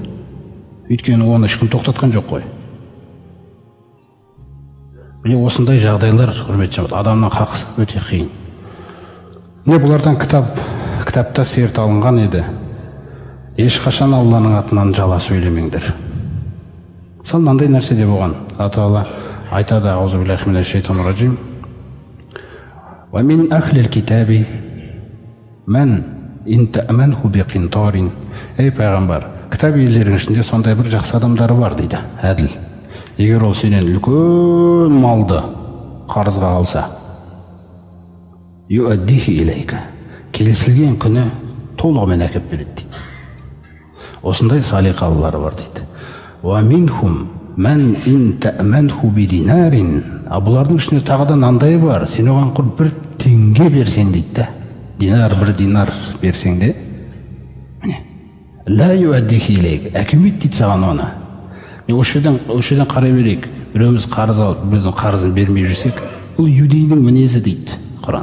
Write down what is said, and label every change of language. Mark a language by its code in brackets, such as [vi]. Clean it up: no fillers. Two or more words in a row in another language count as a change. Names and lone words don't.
[kk] Өйткені оны ешкім тоқтатқан жоқ қой. Міне осындай жағдайлар, құрметті жандар, адамның хақысы өте қиын. Міне бұлардан кітапта серт алынған еді. Ешқашан Алланың атынан жала сөйлемеңдер. Мысалы мынандай нәрсе де болған. Алла айтады, [ar] أعوذ بالله من الشيطان الرجيم. ومن أهل الكتاب من إن تأمنه بقنطار. [kk] Ей пайғамбар, кітап иелерінің ішінде сондай бір жақсы адамдары бар дейді, әділ. Егер ол сенен үлкен малды қарызға алса, [ar] يؤده إليك, [kk] келісілген күні толығымен әкеп береді дейді. Осындай салиқалылары бар дейді. [ar] ومنهم من إن تأمنه بدينار. [kk] Бұлардың ішінде тағы да мынандай бар, сен оған құр 1 теңге берсең дейді. Динар, 1 динар берсең де, [ar] لا يؤده إليك, [kk] әкелмейді дейді саған оны. Осы жерден қарай берейік. Біреуміз қарыз алып, біреудің қарызын бермей жүрсек, бұл юдейдің мінезі дейді Құран.